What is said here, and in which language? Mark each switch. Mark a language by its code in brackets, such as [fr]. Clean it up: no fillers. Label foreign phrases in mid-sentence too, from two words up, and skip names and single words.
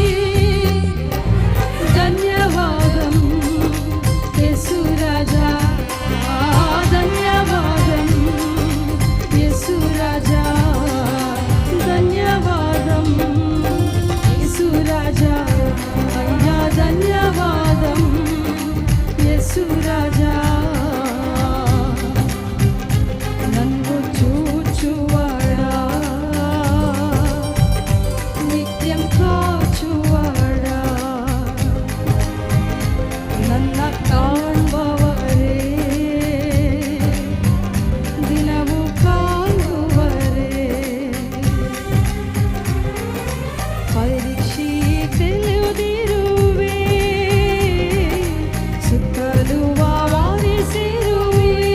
[te] ధన్యవాదం యేసు రాజా, ధన్యవాదం యేసు రాజా, ధన్యవాదం యేసు రాజా, అయ్యా ధన్యవాదం యేసు రాజా. నన్ను చూచువాడా, నిత్యం కాచువాడా, [kn] ನನ್ನ ಕಾಣುವವರೇ, ದಿನವೂ ಕಾಣುವರೇ. ಪರೀಕ್ಷೆ ತಿಳಿದಿರುವೆ, ಸುತ್ತಲೂ ಆವರಿಸಿರುವೆ.